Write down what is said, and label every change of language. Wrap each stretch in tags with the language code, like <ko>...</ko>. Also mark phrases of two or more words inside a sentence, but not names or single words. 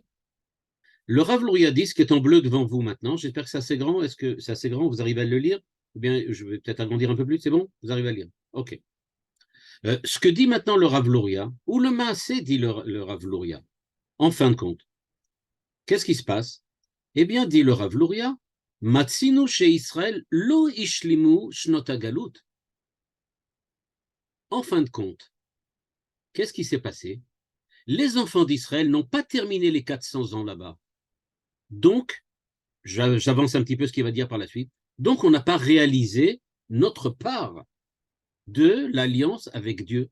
<fr>Le Rav Luria dit, ce qui est en bleu devant vous maintenant, j'espère que c'est assez grand. Est-ce que c'est assez grand? Vous arrivez à le lire? Eh bien, je vais peut-être agrandir un peu plus. C'est bon? Vous arrivez à le lire? Ok. Ce que dit maintenant le Rav Luria, ou le Maasé dit le Rav Luria, en fin de compte, qu'est-ce qui se passe? Eh bien, dit le Rav Luria,</fr> <he>מצינו ש ישראל לא השלימו שנות גלות.</he> <fr>En fin de compte, qu'est-ce qui s'est passé? Les enfants d'Israël n'ont pas terminé les 400 ans là-bas. Donc, j'avance un petit peu ce qu'il va dire par la suite. Donc, on n'a pas réalisé notre part de l'alliance avec Dieu.</fr>